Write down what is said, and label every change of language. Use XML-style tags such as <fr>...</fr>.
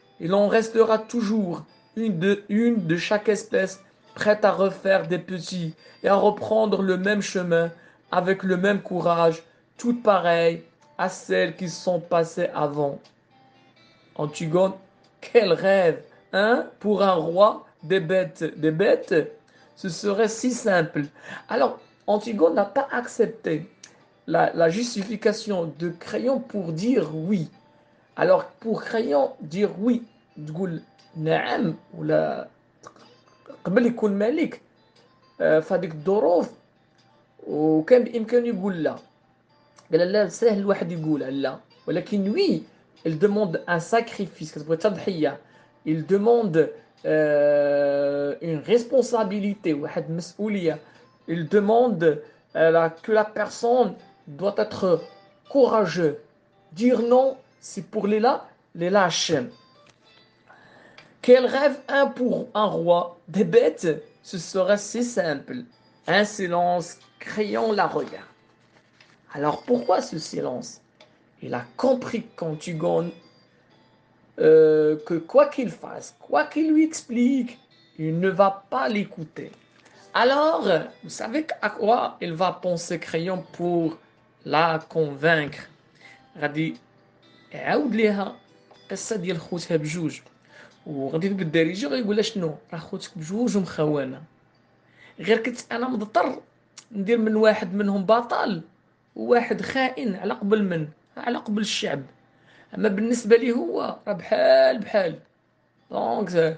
<fr>Il en restera toujours une de chaque espèce prête à refaire des petits et à reprendre le même chemin avec le même courage, toutes pareilles à celles qui sont passées avant. Antigone, quel rêve, hein, pour un roi des bêtes, ce serait si simple. Alors, Antigone n'a pas accepté la justification de Crayon pour dire oui. Alors, pour Crayon dire oui,</fr> <ar>تقول نعم ولا قبل يكون ملك في هذيك الظروف وكان بإمكانه يقول لا. قال لا سهل الواحد يقولها لا ولكن</ar> <fr>وي il demande un sacrifice</fr> <ar>كتبغي تضحية</ar> <fr>il demande une responsabilité</fr> <ar>واحد مسؤولية</ar> <fr>il demande que la personne doit être courageux dire non c'est pour les lâches. Quel rêve un pour un roi des bêtes, ce serait si simple. Un silence criant la regarde. Alors pourquoi ce silence? Il a compris qu'Antigone, que quoi qu'il fasse, quoi qu'il lui explique, il ne va pas l'écouter. Alors, vous savez à quoi il va penser Crayon pour la convaincre.</fr> <ar>غادي يعاود ليها قصة ديال خوتها بجوج وغادي بالدارجة غيقول لها شنو راه خوتك بجوج ومخوانا غير كنت انا مضطر ندير من واحد منهم بطل وواحد خائن على قبل الشعب اما بالنسبه لي هو راه بحال بحال دونك</ar>